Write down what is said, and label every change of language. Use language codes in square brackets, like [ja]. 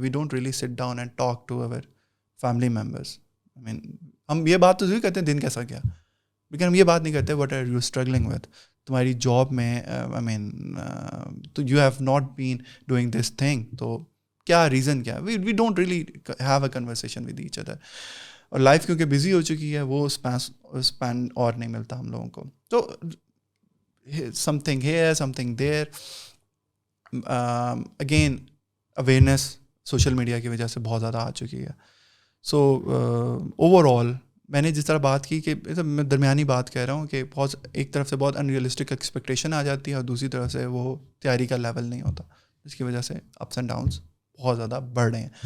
[en] We don't really sit down and talk to our family members. [ur] آئی مین ہم یہ بات تو ضرور کرتے ہیں دن کیسا گیا, لیکن ہم یہ بات نہیں کرتے [en] What are you struggling with. [ur] تمہاری جاب میں آئی مین تو [en] you have not been doing this thing, [ur] تو کیا ریزن کیا ہے. [en] We don't really have a conversation with each other. [ur] اور لائف کیونکہ بزی ہو چکی ہے, وہ اسپین اور نہیں ملتا ہم لوگوں کو. [en] تو something here something there. [ur] Again awareness social media کی وجہ سے بہت زیادہ آ چکی ہے. سو اوور آل میں نے جس طرح بات کی کہ میں درمیانی بات کہہ رہا ہوں کہ بہت ایک طرف سے بہت انریلسٹک ایکسپیکٹیشن آ جاتی ہے اور دوسری طرف سے وہ تیاری کا لیول نہیں ہوتا, جس کی وجہ سے اپس اینڈ ڈاؤنس بہت زیادہ بڑھ رہے ہیں.